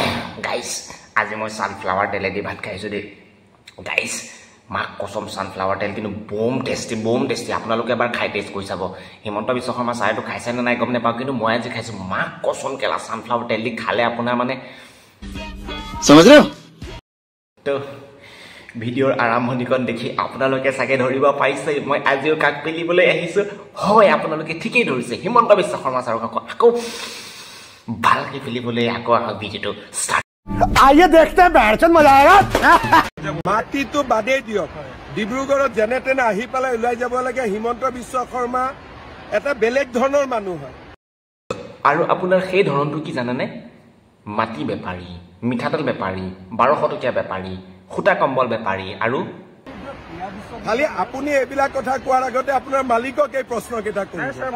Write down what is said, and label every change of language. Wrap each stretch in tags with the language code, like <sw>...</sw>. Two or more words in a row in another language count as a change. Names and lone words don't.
<as>গাইস আজি মই সানফ্লাৱাৰ তেলেদি ভাত খাইছো দে গাইস মাক কসম সানফ্লাৱাৰ তেল কিন্তু বম টেষ্টি আপোনালোকে এবাৰ খাই টেষ্ট কৰি চাব হিমন্ত বিশ্ব শৰ্মা চাইটো খাইছে না নাই গম নাপাও কিন্তু মই আজি খাইছো মাক কসম কেলা সানফ্লাৱাৰ তেল দি খালে আপোনাৰ মানে</as> <hi>समझ रहे हो</hi> <as>তো ভিডিওৰ আৰম্ভণিকন দেখি আপোনালোকে সাকে ধৰিব পাইছে মই আজিও কাক পেলিবলৈ আহিছো হয় আপোনালোকে ঠিকই ধৰিছে হিমন্ত বিশ্ব শৰ্মা ছাৰক আকৌ ভালকে পেলিবলৈ আকৌ ভিডিওটো স্টাৰ্ট</as> <hi>आइए देखते हैं बैठन मजा आएगा</hi> <as>মাটি তো বাদে দিয়ক ডিব্ৰুগড় যেনে তেনে আহি পালে ওলাই যাব লাগে হিমন্ত বিশ্ব শৰ্মা এটা বেলেগ ধৰণৰ মানুহ হয় আৰু আপোনাৰ সেই ধৰণটো কি জানানে মাটি বেপাৰী মিঠাতেল বেপাৰী 1200 টকীয়া বেপাৰী খুটা কম্বল বেপাৰী আৰু খালি আপুনি এবিলা কথা কোৱাৰ আগতে আপোনাৰ মালিকক এই প্ৰশ্ন কেইটা কৰিব</as>